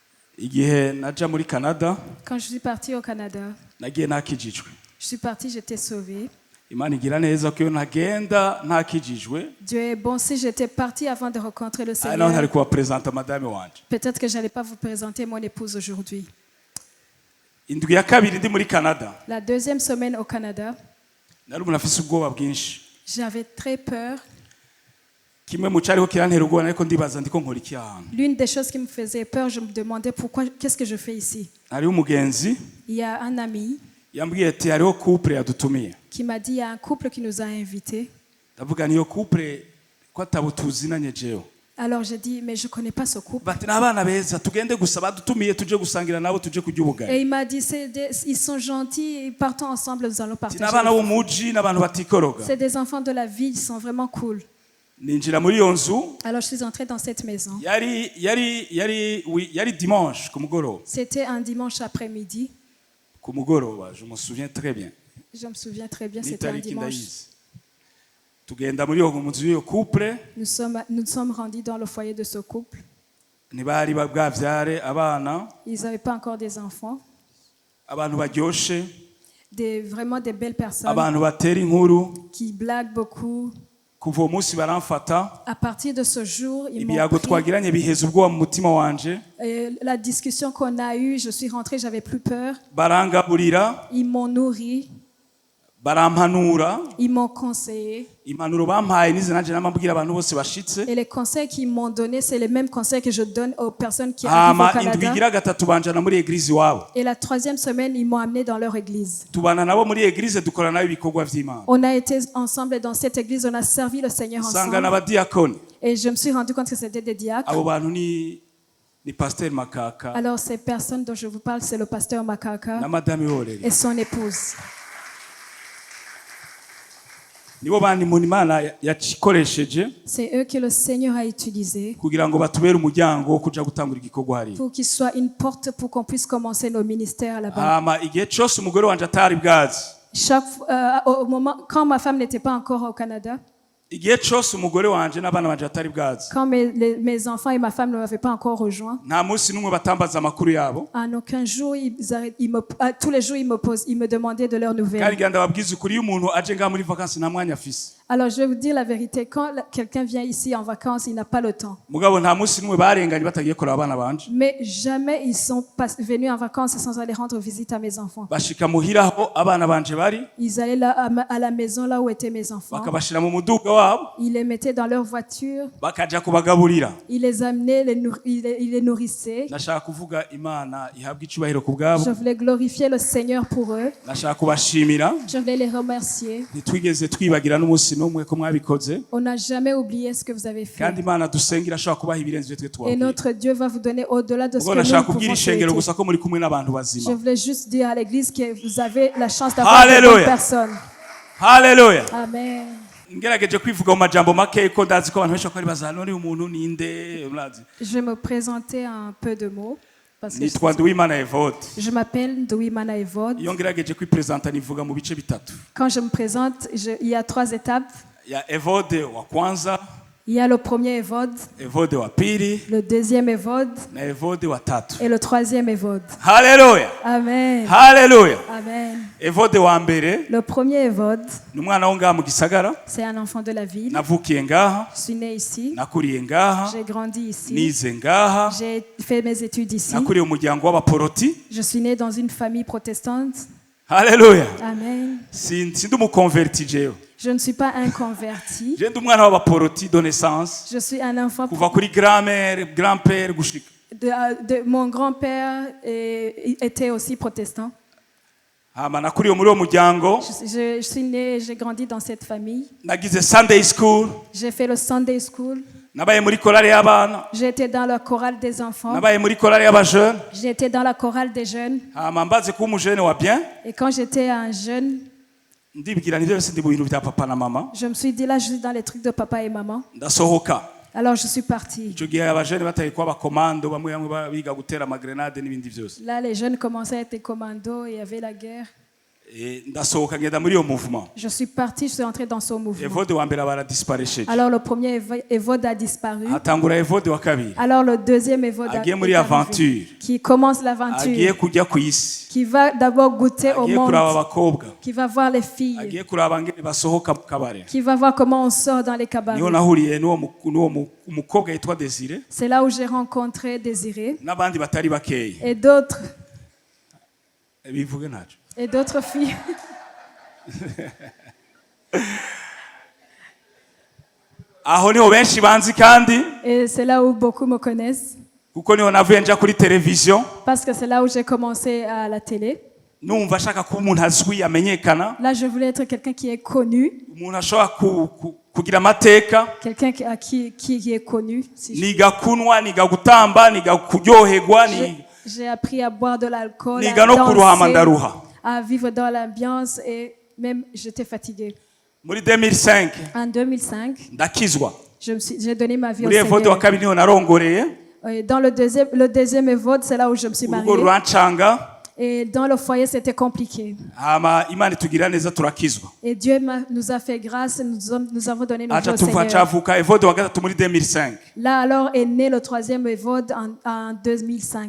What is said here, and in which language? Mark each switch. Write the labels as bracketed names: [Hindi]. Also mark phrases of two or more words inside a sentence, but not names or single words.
[Rundi] igihe naja muri Canada [French] Quand je suis partie au Canada, [Rundi] nagiye nakijijwe. [French] je suis partie, j'étais sauvée. [Rundi] Imana igira neza ko iyo ntagenda ntakijijwe [French] Dieu est bon. Si j'étais partie avant de rencontrer le [Rundi] naho [French] Seigneur, [Rundi] ntari kubapresenta madame wanje. [French] peut-être que je n'allais pas vous présenter mon épouse aujourd'hui. [Rundi] Indwi ya kabiri ndi muri Canada [French] La deuxième semaine au Canada, [Rundi] nari umuntu afise ubwoba bwinshi. [French] j'avais très peur. [Rundi] Kimwe mu cyariho kirantera ubwoba ariko ndibaza ndiko nkora iki ahantu. [French] L'une des choses qui me faisait peur, je me demandais pourquoi, qu'est-ce que je fais ici. [Rundi] Hariho umugenzi [French] Il y a un ami [Rundi] yambwiye ati hariho couple yadutumiye. [French] qui m'a dit, il y a un couple qui nous a invités. [Rundi] Ndavuga niyo couple ko atabutuzinanye jewe. [French] Alors j'ai dit, mais je ne connais pas ce couple. [Rundi] Bati n'abana beza tugende gusa badutumiye tuje gusangira nabo tuje kurya ubugari. [French] Et il m'a dit, ils sont gentils, ils partons ensemble, nous allons partager. [Rundi] N'abana bo muji n'abantu batikoroga. [French] C'est des enfants de la ville, ils sont vraiment cool. [Rundi] Ninjira muri iyo nzu [French] Alors je suis entrée dans cette maison. [Rundi] yari dimanche ku mugoroba. [French] C'était un dimanche après-midi. [Rundi] Ku mugoroba, [French] je me souviens très bien. Je me souviens très bien, c'était un [Rundi] N'itariki [French] dimanche. [Rundi] ndayizi. Tugenda muri iyo nzu y'iyo couple [French] Nous sommes rendus dans le foyer de ce couple. [Rundi] ntibari bwavyare abana [French] Ils n'avaient pas encore des enfants. [Rundi] abantu baryoshe [French] Vraiment des belles personnes [Rundi] abantu batera inkuru [French] qui blaguent beaucoup. [Rundi] kuva uwo munsi baramfata [French] À partir de ce jour, ils m'ont [Rundi] ibiyago [French] pris. [Rundi] twagiranye biheza ubwoba mu mutima wanje [French] Et la discussion qu'on a eue, je suis rentrée, j'avais plus peur. [Rundi] barangaburira [French] Ils m'ont nourri, [Rundi] barampanura [French] ils m'ont conseillé. [Rundi] impanuro bampaye nize nanje namabwira abantu bose bashitse. [French] Et les conseils qu'ils m'ont donnés, c'est les mêmes conseils que je donne aux personnes qui arrivent au [Rundi] Hama indwi [French] Canada. [Rundi] igira gatatu banjana muri eglise iwabo. [French] Et la troisième semaine, ils m'ont amené dans leur église. [Rundi] Tubana nabo muri eglise dukora nayo ibikorwa vy'Imana. [French] On a été ensemble dans cette église, on a servi le Seigneur [Rundi] Sanga [French] ensemble. [Rundi] n'abadiakoni. [French] Et je me suis rendu compte que c'était des diacres. [Rundi] Abo bantu ni Pasteur Makaka [French] Alors ces personnes dont je vous parle, c'est le pasteur Makaka [Rundi] na Madame Horeri. [French] et son épouse. [Rundi] Nibo bandi mu Imana yakikoresheje [French] C'est eux que le Seigneur a utilisés [Rundi] kugira ngo batubere umuryango wo kuja gutangura igikorwa hari. [French] pour qu'ils soient une porte pour qu'on puisse commencer nos ministères là-bas. [Rundi] Hama igihe cyose umugore wanje atari bwazi. [French] Au moment, quand ma femme n'était pas encore au Canada, [Rundi] Igihe cyose umugore wanje n'abana banje atari bwazi. [French] quand mes enfants et ma femme ne m'avaient pas encore rejoint, [Rundi] Nta munsi n'umwe batambaza amakuru yabo. [French] en aucun jour, tous les jours, ils me demandaient de leurs nouvelles. [Rundi] Kandi ganda babwiza ukuri iyo umuntu aje ngaha muri vacances nta mwanya afise. [French] Alors je vais vous dire la vérité, quand quelqu'un vient ici en vacances, il n'a pas le temps. [Rundi] Mugabo nta munsi n'umwe barenganye batagiye kureba abana banje. [French] Mais jamais ils sont venus en vacances sans aller rendre visite à mes enfants. [Rundi] Bashika muhira aho abana banje bari [French] Ils allaient là à la maison là où étaient mes enfants. [Rundi] bakabashira mu muduga wabo [French] Ils les mettaient dans leur voiture. [Rundi] bakaja kubagaburira. [French] Ils les amenaient, ils les nourrissaient. [Rundi] Nashaka kuvuga Imana ihabwa icubahiro ku bwabo. [French] Je voulais glorifier le Seigneur pour eux. [Rundi] Nashaka kubashimira. [French] Je voulais les remercier. [Rundi] Ntitwigeze twibagira n'umunsi n'umwe ko mwabikoze. [French] On n'a jamais oublié ce que vous avez fait. [Rundi] Kandi Imana dusengira ashaka kubaha ibirenze ivyo twe [French] Et [Rundi] twabwiye. [French] notre Dieu va vous donner au-delà de ce [Rundi] Ubwo [French] que nous [Rundi] nashaka [French] pouvons [Rundi] kubwira ishengero [French] souhaiter. [Rundi] gusa ko muri kumwe n'abantu [French] Je [Rundi] bazima. [French] voulais juste dire à l'église que vous avez la chance d'avoir de Alléluia. bonnes personnes. [Rundi] Haleluya. Amen. Ngerageje kwivuga mu majambo make ko ndazi ko abantu benshi bakora baza none umuntu ninde murazi. [French] Je vais me présenter un peu de mots. Parce que [Rundi] Nitwa Nduwimana Evode. [French] je m'appelle Nduwimana Evode. [Rundi] Iyo ngerageje kwipresenta nivuga mu bice bitatu. [French] Quand je me présente, il y a 3 étapes. [Swahili] Ya Evode wa kwanza, [French] Il y a le premier Evode, [Swahili] Evode wa pili [French] le deuxième Evode [Swahili] na Evode wa tatu. [French] et le troisième Evode. [Rundi] Haleluya. Amen. Haleluya. Amen. Evode wa mbere [French] Le premier Evode, [Rundi] ni umwana wo ngaha mu gisagara. [French] c'est un enfant de la ville. [Rundi] Navukiye ngaha, [French] Je suis né ici. [Rundi] nakuriye ngaha, [French] J'ai grandi ici. [Rundi] nize ngaha, [French] J'ai fait mes études ici. [Rundi] nakuriye umuryango w'abaporoti. [French] Je suis né dans une famille protestante. [Rundi] Haleluya. Amen. Sindi umukonverti jewe. [French] Je ne suis pas un converti. [Rundi] Je ndi umwana w'abaporoti [French] de naissance. Je suis un enfant [Rundi] Kuva kuri [French] grand-mère, grand-père [Rundi] gushika. [French] mon grand-père était aussi protestant. [Rundi] Hama nakuriye muri uwo muryango. [French] Je suis né, j'ai grandi dans cette famille. [Rundi] Nagize [English] Sunday school. [French] J'ai fait le [English] Sunday School. [Rundi] Nabaye muri korale y'abana. [French] J'ai été dans la chorale des enfants. [Rundi] Nabaye muri korale y'abajeune. [French] J'ai été dans la chorale des jeunes. [Rundi] Hama mbaze kuba umujene wa bien. [French] Et quand j'étais un jeune, [Rundi] Ndibwira nivyo byose ndi mu bintu bya papa na mama. [French] je me suis dit là, je suis dans les trucs de papa et maman. [Rundi] Ndasohoka. [French] Alors je suis partie. [Rundi] Ico gihe abajene bataye kuba abakomando bamwe bamwe biga gutera amagrenade n'ibindi vyose. [French] Là, les jeunes commençaient à être des commandos, il y avait la guerre. [Rundi] ndasohoka ngenda muri iyo mouvement. [French] Je suis parti, je suis entré dans ce mouvement. [Rundi] Evode wa mbere baradisparesheje. [French] Alors le premier évode a disparu. [Rundi] Hatangura Evode wa kabiri. [French] Alors le deuxième évode [Rundi] Agiye muri aventure. [French] qui commence [Rundi] Agiye [French] l'aventure, [Rundi] kujya ku isi. [French] qui va d'abord goûter au [Rundi] Agiye kuraba [French] monde, [Rundi] abakobwa. [French] qui va voir les filles, [Rundi] Agiye kuraba ngene basohoka mu kabare. [French] qui va voir comment on sort dans les cabarets. [Rundi] Niho nahuriye n'uwo umukobwa yitwa Desire [French] C'est là où j'ai rencontré Désiré [Rundi] n'abandi batari bakeyi. [French] et d'autres [Rundi] Bivuge ntaco. [French] et d'autres filles. [Rundi] Aho niho benshi banzi kandi [French] Et c'est là où beaucoup me connaissent [Rundi] kuko niho navuye nja kuri television [French] parce que c'est là où j'ai commencé à la télé. [Rundi] numva ashaka kuba umuntu azwi amenyekana, [French] Là, je voulais être quelqu'un qui est connu, [Rundi] umuntu ashobora kugira amateka, [French] quelqu'un qui est connu. Si je- [Rundi] niga kunwa, niga gutamba, niga kuryoherwa, [French] J'ai appris à boire de l'alcool, [Rundi] niga [French] à [Rundi] no kuruhama [French] danser, [Rundi] ndaruha. [French] à vivre dans l'ambiance et même j'étais fatiguée. [Rundi] Muri 2005 [French] En 2005, [Rundi] ndakizwa. [French] j'ai donné ma vie au [Rundi] Muri Evode wa [French] Seigneur. [Rundi] kabiri niho narongoreye, [French] Et dans le deuxième évode, c'est là où je me suis [Rundi] urugo [French] mariée. [Rundi] rurancanga, [French] Et dans le foyer, c'était compliqué. [Rundi] hama Imana itugira neza turakizwa. [French] Et Dieu nous a fait grâce et nous avons donné nos vies [Rundi] Acha [French] au [Rundi] tuva [French] Seigneur. [Rundi] cavuka Evode wa gatatu muri 2005. [French] Là alors est né le troisième évode en 2005,